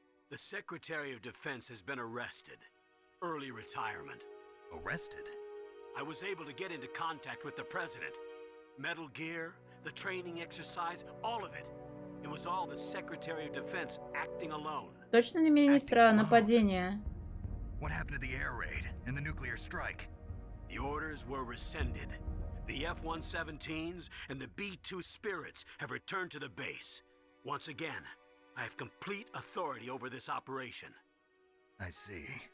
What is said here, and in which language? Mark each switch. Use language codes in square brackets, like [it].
[en] The Secretary of Defense has been arrested. Early retirement. Arrested? I was able to get into contact with the President. Metal Gear, the training exercise, all of it. It was all the Secretary of Defense acting alone. [ru] Точно не министра нападения. [en] What happened to the air raid and the nuclear strike? The orders were rescinded. The F-117s and the B-2 Spirits have returned to the base. Once again, I have complete authority over this operation. I see.